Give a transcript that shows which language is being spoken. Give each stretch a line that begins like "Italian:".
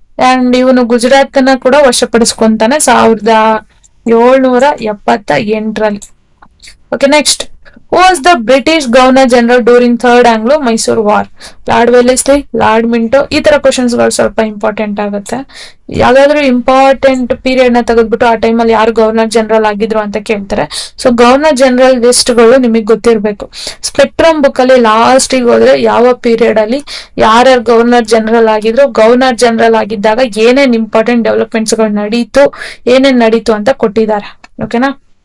Kannada: And ಇವನು ಗುಜರಾತ್ ನ ಕೂಡ ವಶಪಡಿಸ್ಕೊಂತಾನೆ 1778ರಲ್ಲಿ. Okay, next.
English: Who was the British Governor General during Third Anglo-Mysore War? Lord Wellesley, Lord Minto.
Kannada: ಈ ತರ questions ಗಳು ಸ್ವಲ್ಪ ಇಂಪಾರ್ಟೆಂಟ್ ಆಗುತ್ತೆ. ಯಾವ್ದಾದ್ರು ಇಂಪಾರ್ಟೆಂಟ್ ಪೀರಿಯಡ್ ನ ತೆಗೆದ್ಬಿಟ್ಟು ಆ ಟೈಮಲ್ಲಿ ಯಾರು ಗವರ್ನರ್ ಜನರಲ್ ಆಗಿದ್ರು ಅಂತ ಕೇಳ್ತಾರೆ. ಸೊ ಗವರ್ನರ್ ಜನರಲ್ ಲಿಸ್ಟ್ ಗಳು ನಿಮಗೆ ಗೊತ್ತಿರಬೇಕು. ಸ್ಪೆಕ್ಟ್ರಮ್ ಬುಕ್ ಅಲ್ಲಿ ಲಾಸ್ಟ್ ಗೆ ಹೋದ್ರೆ ಯಾವ ಪೀರಿಯಡ್ ಅಲ್ಲಿ ಯಾರ್ಯಾರು ಗವರ್ನರ್ ಜನರಲ್ ಆಗಿದ್ರು, ಗವರ್ನರ್ ಜನರಲ್ ಆಗಿದ್ದಾಗ ಏನೇನ್ ಇಂಪಾರ್ಟೆಂಟ್ ಡೆವಲಪ್ಮೆಂಟ್ಸ್ ಗಳು ಏನೇನ್ ನಡೀತು ಅಂತ ಕೊಟ್ಟಿದ್ದಾರೆ. ಓಕೆನಾ.